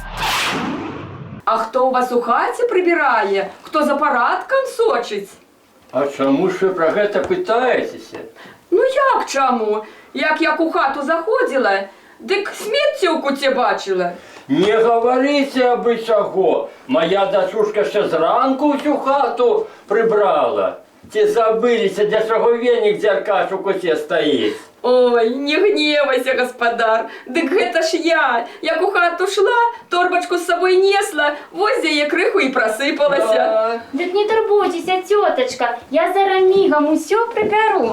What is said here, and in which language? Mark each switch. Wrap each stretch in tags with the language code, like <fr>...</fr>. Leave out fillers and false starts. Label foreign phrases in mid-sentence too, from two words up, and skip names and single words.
<be>А хто у вас у хаце прыбірае? Хто за парадкам сочыць? А чаму ж вы пра гэта пытаецеся? Ну як чаму? Як у хату заходзіла, дык смецце ў куце бачыла. Не гаварыце абы чаго.</be> <uk>Моя дачушка ще зранку всю хату прибрала.</uk> <be>Ці забыліся, для чаго венік дзяркач у куце стаіць? Ой, не гневайся, гаспадар, дык гэта ж я. Як у хату шла, торбачку з сабой несла, вось яе крыху і прасыпалася. Дык не турбуйцеся, тётачка, я зараз мігам усё прыбяру.</be>